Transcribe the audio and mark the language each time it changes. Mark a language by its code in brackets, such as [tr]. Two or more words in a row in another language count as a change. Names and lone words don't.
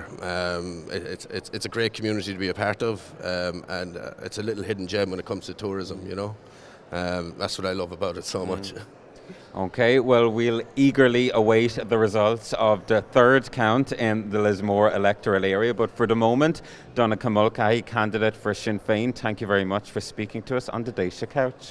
[en] It's a great community to be a part of, and it's a little hidden gem when it comes to tourism, you know. That's what I love about it so much. Okay, well, we'll eagerly await the results of the 3rd count in the Lismore electoral area. But for the moment, Donncha Mulcahy, candidate for Sinn Féin, thank you very much for speaking to us on the Daisha Couch.